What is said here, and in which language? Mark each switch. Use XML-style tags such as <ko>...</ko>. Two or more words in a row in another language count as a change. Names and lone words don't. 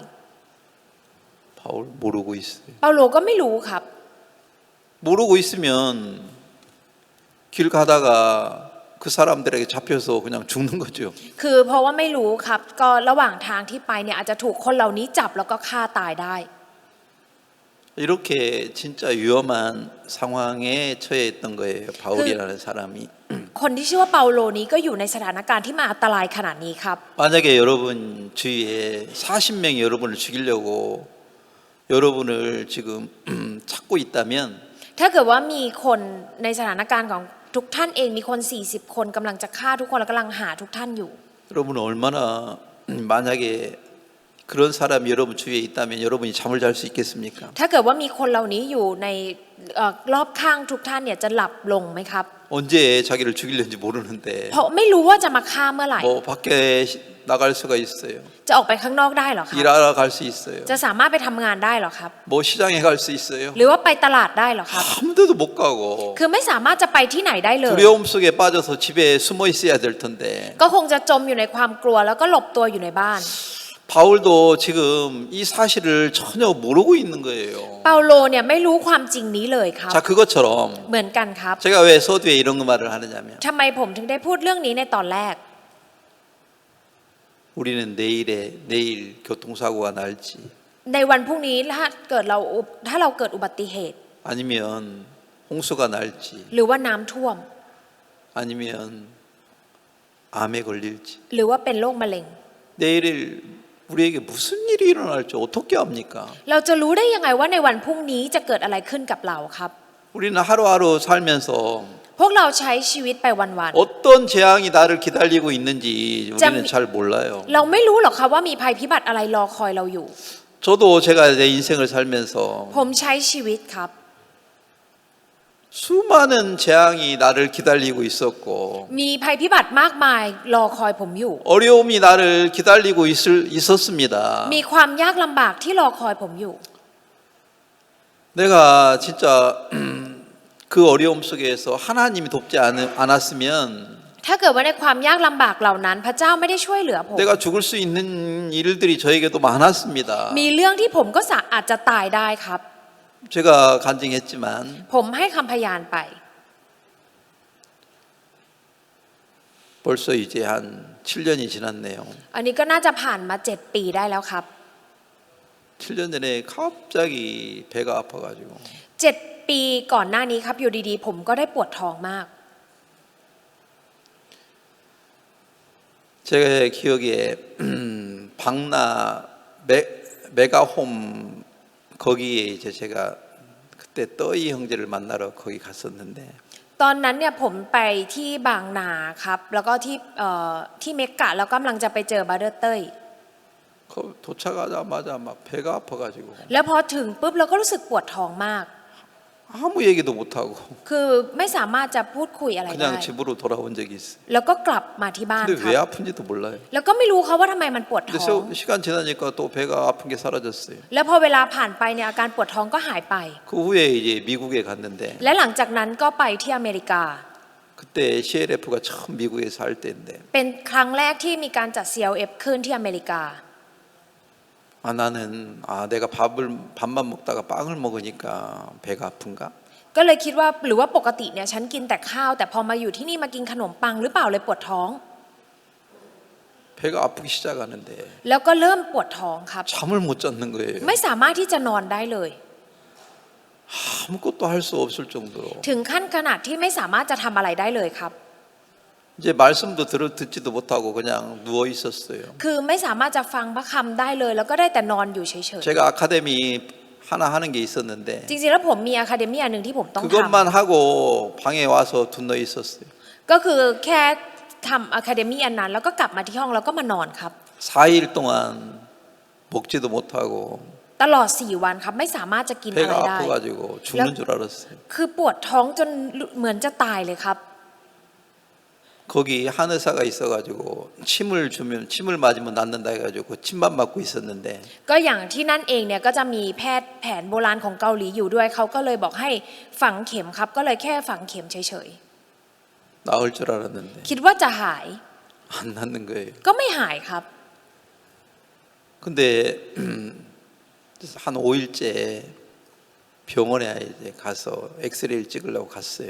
<ko>바울 모르고 있어요.</ko> <th>เปาโลก็ไม่รู้ครับ</th> <ko>모르고 있으면 길 가다가 그 사람들에게 잡혀서 그냥 죽는 거죠.</ko> <th>คือเพราะว่าไม่รู้ครับก็ระหว่างทางที่ไปเนี่ยอาจจะถูกคนเหล่านี้จับแล้วก็ฆ่าตายได้</th> <ko>이렇게 진짜 위험한 상황에 처해 있던 거예요. 바울이라는 사람이.</ko> <th>คนที่ชื่อว่าเปาโลนี้ก็อยู่ในสถานการณ์ที่มันอันตรายขนาดนี้ครับ</th> <ko>만약에 여러분 주위에 40명이 여러분을 죽이려고 여러분을 지금 찾고 있다면</ko> <th>ถ้าเกิดว่ามีคนในสถานการณ์ของทุกท่านเองมีคน40คนกำลังจะฆ่าทุกคนและกำลังหาทุกท่านอยู่</th> <ko>여러분 얼마나 만약에 그런 사람이 여러분 주위에 있다면 여러분이 잠을 잘 수 있겠습니까?</ko> <th>ถ้าเกิดว่ามีคนเหล่านี้อยู่ในรอบข้างทุกท่านเนี่ยจะหลับลงไหมครับ</th> <ko>언제 자기를 죽이려는지 모르는데</ko> <th>เพราะไม่รู้ว่าจะมาฆ่าเมื่อไหร่</th> <ko>뭐 밖에 나갈 수가 있어요.</ko> <th>จะออกไปข้างนอกได้เหรอครับ</th> <ko>일하러 갈 수 있어요.</ko> <th>จะสามารถไปทำงานได้เหรอครับ</th> <ko>뭐 시장에 갈 수 있어요.</ko> <th>หรือว่าไปตลาดได้เหรอครับ</th> <ko>아무 데도 못 가고</ko> <th>คือไม่สามารถจะไปที่ไหนได้เลย</th> <ko>두려움 속에 빠져서 집에 숨어 있어야 될 텐데</ko> <th>ก็คงจะจมอยู่ในความกลัวแล้วก็หลบตัวอยู่ในบ้าน</th> <ko>바울도 지금 이 사실을 전혀 모르고 있는 거예요.</ko> <th>เปาโลเนี่ยไม่รู้ความจริงนี้เลยครับ</th> <ko>자, 그것처럼</ko> <th>เหมือนกันครับ</th> <ko>제가 왜 서두에 이런 말을 하느냐면</ko> <th>ทำไมผมถึงได้พูดเรื่องนี้ในตอนแรก</th> <ko>우리는 내일 교통사고가 날지</ko> <th>ในวันพรุ่งนี้ถ้าเราเกิดอุบัติเหตุ</th> <ko>아니면 홍수가 날지</ko> <th>หรือว่าน้ำท่วม</th> <ko>아니면 암에 걸릴지</ko> <th>หรือว่าเป็นโรคมะเร็ง</th> <ko>내일 우리에게 무슨 일이 일어날지 어떻게 합니까?</ko> <th>เราจะรู้ได้ยังไงว่าในวันพรุ่งนี้จะเกิดอะไรขึ้นกับเราครับ</th> <ko>우리는 하루하루 살면서</ko> <th>พวกเราใช้ชีวิตไปวัน</th> <ko>어떤 재앙이 나를 기다리고 있는지 우리는 잘 몰라요.</ko> <th>ๆเราไม่รู้หรอกครับว่ามีภัยพิบัติอะไรรอคอยเราอยู่</th> <ko>저도 제가 내 인생을 살면서</ko> <th>ผมใช้ชีวิตครับ</th> <ko>수많은 재앙이 나를 기다리고 있었고</ko> <th>มีภัยพิบัติมากมายรอคอยผมอยู่</th> <ko>어려움이 나를 기다리고 있었습니다.</ko> <th>มีความยากลำบากที่รอคอยผมอยู่</th> <ko>내가 진짜 그 어려움 속에서 하나님이 돕지 않았으면</ko> <th>ถ้าเกิดว่าในความยากลำบากเหล่านั้น พระเจ้าไม่ได้ช่วยเหลือผม</th> <ko>내가 죽을 수 있는 일들이 저에게도 많았습니다.</ko> <th>มีเรื่องที่ผมก็อาจจะตายได้ครับ</th> <ko>제가 간증했지만</ko> <th>ผมให้คำพยานไป</th> <ko>벌써 이제 한 7년이 지났네요.</ko> <th>อันนี้ก็น่าจะผ่านมา7 ปีได้แล้วครับ</th> <ko>7년 전에 갑자기 배가 아파가지고</ko> <th>7 ปีก่อนหน้านี้ครับอยู่ดีๆผมก็ได้ปวดท้องมาก</th> <ko>제 기억에 방나 메가홈 거기에 이제 제가 그때 떠이 형제를 만나러 거기 갔었는데</ko> <th>ตอนนั้นเนี่ยผมไปที่บางนาครับแล้วก็ที่เมกกะแล้วกำลังจะไปเจอบาเดอร์เต้ย</th> <ko>그 도착하자마자 막 배가 아파가지고</ko> <th>แล้วพอถึงปุ๊บเราก็รู้สึกปวดท้องมาก</th> <ko>아무 얘기도 못 하고</ko> <th>คือไม่สามารถจะพูดคุยอะไรได้</th> <ko>그냥 집으로 돌아온 적이 있어요.</ko> <th>แล้วก็กลับมาที่บ้าน</th> <ko>근데</ko> <th>ครั</th> <ko>왜</ko> <th>บ</th> <ko>아픈지도 몰라요.</ko> <th>แล้วก็ไม่รู้เขาว่าทำไมมันปวด</th> <ko>근데</ko> <th>ท้อง</th> <ko>시간 지나니까 또 배가 아픈 게 사라졌어요.</ko> <th>แล้วพอเวลาผ่านไปเนี่ยอาการปวดท้องก็หายไป</th> <ko>그 후에 이제 미국에 갔는데</ko> <th>และหลังจากนั้นก็ไปที่อเมริกา</th> <ko>그때 CLF가 처음 미국에서 할 때인데</ko> <th>เป็นครั้งแรกที่มีการจัด CLF ขึ้นที่อเมริกา</th> <ko>나는 내가 밥만 먹다가 빵을 먹으니까 배가 아픈가?</ko> <th>ก็เลยคิดว่าหรือว่าปกติเนี่ยฉันกินแต่ข้าวแต่พอมาอยู่ที่นี่มากินขนมปังหรือเปล่าเลยปวดท้อง</th> <ko>배가 아프기 시작하는데</ko> <th>แล้วก็เริ่มปวดท้องครับ</th> <ko>잠을 못 잤는 거예요.</ko> <th>ไม่สามารถที่จะนอนได้เลย</th> <ko>아무것도 할 수 없을 정도로</ko> <th>ถึงขั้นขนาดที่ไม่สามารถจะทำอะไรได้เลยครับ</th> <ko>이제 말씀도 듣지도 못하고 그냥 누워 있었어요.</ko> <th>คือไม่สามารถจะฟังพระคำได้เลย แล้วก็ได้แต่นอนอยู่เฉย</th> <ko>제가 아카데미 하나 하는 게 있었는데</ko> <th>ๆจริงๆแล้วผมมีอะคาเดมี่อันหนึ่งที่ผมต้องท</th> <ko>그것만 하고 방에 와서 둔너 있었어요.</ko> <th>ำก็คือแค่ทำอะคาเดมี่อันนั้นแล้วก็กลับมาที่ห้องแล้วก็มานอนครับ</th> <ko>4일 동안 먹지도 못하고</ko> <th>ตลอด4 วันครับไม่สามารถจะกินอะไร</th> <ko>배가</ko> <th>ได้</th> <ko>아파가지고 죽는 줄 알았어요.</ko> <th>คือปวดท้องจนเหมือนจะตายเลยครับ</th> <ko>거기 한 의사가 있어가지고 침을 맞으면 낫는다 해가지고 침만 맞고 있었는데</ko> <th>ก็อย่างที่นั่นเองเนี่ยก็จะมีแพทย์แผนโบราณของเกาหลีอยู่ด้วยเขาก็เลยบอกให้ฝังเข็มครับ ก็เลยแค่ฝังเข็มเฉย</th> <ko>나을 줄 알았는데</ko> <th>ๆคิดว่าจะหาย</th> <ko>안 낫는 거예요.</ko> <th>ก็ไม่หายครับ</th> <ko>근데 한 5일째 병원에 이제 가서 엑스레이를 찍으려고 갔어요.</ko>